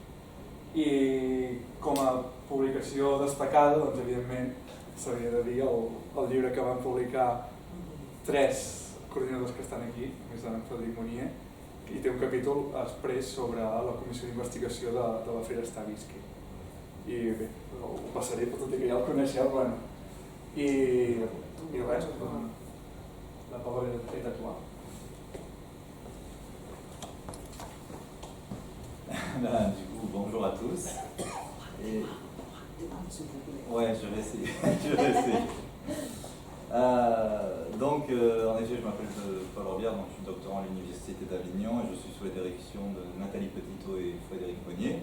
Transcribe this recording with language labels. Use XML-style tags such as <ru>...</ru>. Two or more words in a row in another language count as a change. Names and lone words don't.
<ca>I com a publicació destacada, doncs, evidentment, s'hauria de dir el llibre que van publicar 3 coordinadors que estan aquí, més en Frederic Monnier, i té un capítol express sobre la comissió d'investigació de l'afer Stavisky. I bé, ho passaré, tot i que ja el coneixeu, bueno. I res, la paraula</ca> <fr>est à toi. Du coup, bonjour à tous. Et... Ouais, je vais essayer. En effet, je m'appelle Paul Orbière, donc je suis doctorant à l'Université d'Avignon et je suis sous la direction de Nathalie Petitot et Frédéric Monnier.</fr>